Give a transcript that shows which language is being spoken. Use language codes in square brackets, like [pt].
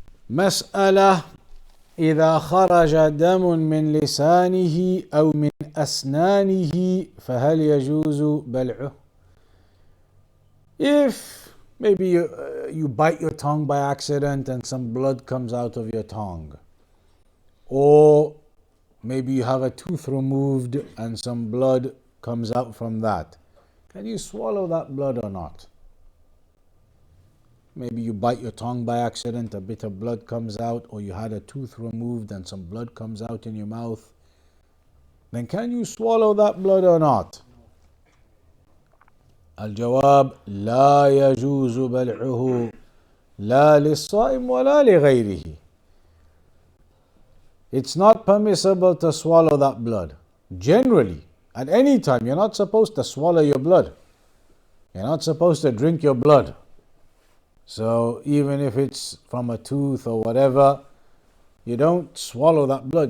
[ar] مسألة إذا خرج دم من لسانه أو من أسنانه فهل يجوز بلعه؟ [en] If maybe you bite your tongue by accident and some blood comes out of your tongue, or maybe you have a tooth removed and some blood comes out from that, can you swallow that blood or not? Maybe you bite your tongue by accident, a bit of blood comes out, or you had a tooth removed and some blood comes out in your mouth. Then can you swallow that blood or not? [ar] الجواب لا يجوز بلعه لا للصائم ولا لغيره. [en] It's not permissible to swallow that blood. Generally, at any time, you're not supposed to swallow your blood. You're not supposed to drink your blood. So even if it's from a tooth or whatever, you don't swallow that blood.